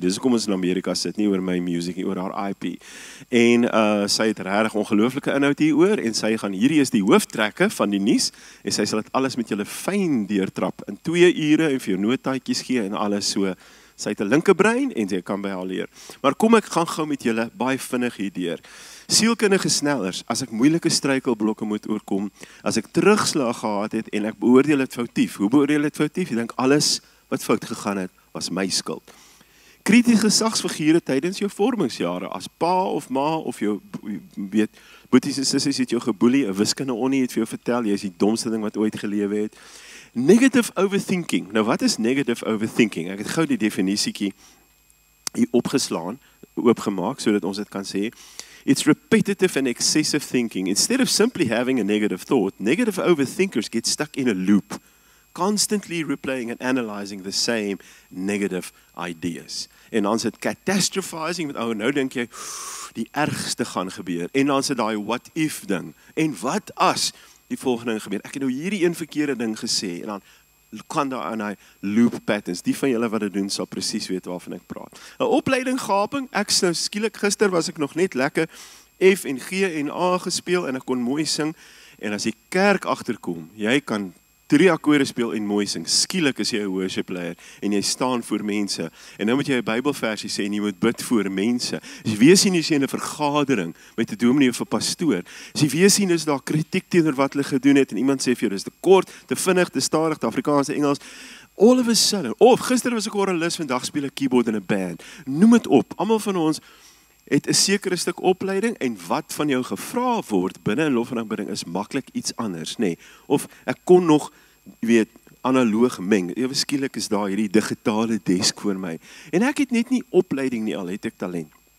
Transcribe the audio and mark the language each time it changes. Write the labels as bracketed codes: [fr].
[af] Dis hoekom ons in Amerika sit, nie oor my music nie, oor haar IP. En sy het regtig ongelooflike inhoud hieroor en sy gaan hierdie is die hooftrekke van die nuus en sy sal dit alles met julle fyn deurtrap in 2 ure en vir jou notaatjies gee en alles so. Sy het 'n linkerbrein en jy kan by haar leer. Maar kom ek gaan gou met julle baie vinnig hierdeur. Sielkundige snellers, as ek moeilike struikelblokke moet oorkom, as ek terugslag gehad het en ek beoordeel dit foutief. Hoe beoordeel dit foutief? Ek dink alles wat fout gegaan het, was my skuld. Kritiese gesagsfigure tydens jou vormingsjare, as pa of ma of jou weet boeties en sissies het jou geboelie, 'n wiskunde onnie het vir jou vertel jy is die domste ding wat ooit gelewe het. [en] Negative overthinking. [af] Nou wat is negative overthinking? Ek het gou die definisietjie hier opgeslaan, oopgemaak sodat ons dit kan sê. [en] It's repetitive and excessive thinking. Instead of simply having a negative thought, negative overthinkers get stuck in a loop, constantly replaying and analyzing the same negative ideas. [af] En dan is dit catastrophizing, met nou dink jy, die ergste gaan gebeur. En dan is dit daai [en] what if [af] ding. En wat as die volgende ding gebeur? Ek het nou hierdie een verkeerde ding gesê, en dan kan daar aan hy loop patterns. Die van julle wat dit doen, sal presies weet waarvan ek praat. 'n Opleiding gaping, ek nou skielik gister was ek nog net lekker F en G en A gespeel, en ek kon mooi sing, en as die kerk agterkom, jy kan 3 akkorde speel en mooi sing. Skielik is jy 'n worship leier en jy staan voor mense. En nou moet jy 'n Bybelversie sê en jy moet bid voor mense. As jy weer sien jy in 'n vergadering met 'n dominee of 'n pastoor. As jy weer sien is daar kritiek teenoor wat hulle gedoen het en iemand sê vir jou dis te kort, te vinnig, te stadig, te Afrikaans, te Engels. [en] All of a sudden, [af] gister was ek 'n orgelis, vandag speel ek keyboard in 'n band. Noem dit op. Almal van ons het 'n sekere stuk opleiding en wat van jou gevra word binne 'n lof en aanbidding is maklik iets anders, nê. Of ek kon nog, analoog meng. Ewe skielik is daar hierdie digitale desk voor my. En ek het net nie opleiding nie, al het ek talent.